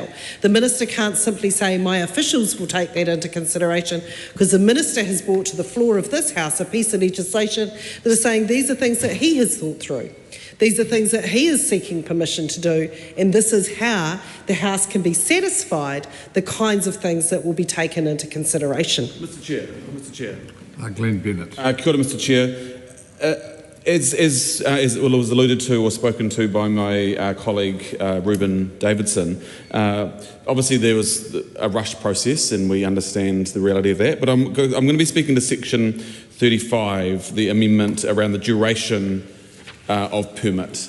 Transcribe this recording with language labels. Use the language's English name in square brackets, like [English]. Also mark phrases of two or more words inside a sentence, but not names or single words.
[English] The Minister can't simply say, my officials will take that into consideration, because the Minister has brought to the floor of this House a piece of legislation that is saying these are things that he has thought through. These are things that he is seeking permission to do, and this is how the House can be satisfied the kinds of things that will be taken into consideration. Mr Chair. Glenn Bennett. [Māori] Kia ora, [English] Mr Chair. As it was alluded to or spoken to by my colleague Reuben Davidson, obviously there was a rush process and we understand the reality of that, but I'm going to be speaking to section 35, the amendment around the duration of permit.